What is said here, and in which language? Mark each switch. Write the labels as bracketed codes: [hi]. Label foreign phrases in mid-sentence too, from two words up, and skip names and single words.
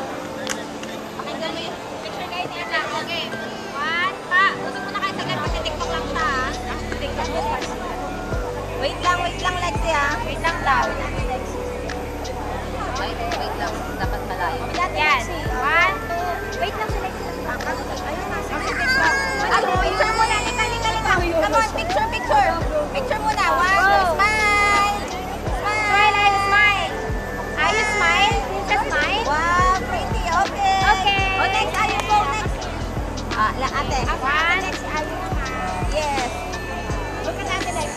[tl] Pakinggan mo yung picture kayo niya lang. [en] Okay. One, pa. [tl] Usap mo na kayo sagad kasi TikTok lang siya. TikTok mo. Wait lang, Lexi ha. Wait lang daw. Wait lang. Dapat malayo. Yan. [en] One, two. Wait [tl] lang si Lexi. Ayun na. Ano, picture muna. Lika. [en] Come on, picture. Picture muna. One, two, smile. Smile, are you smile? Are you smile? Just smile. Wow, pretty. Okay. Okay. Oh, next. [tl] Ayun po. Next. Ate. [en] One. Next, [tl] ayun naman. [en] Yes. Look at Ate Lexi.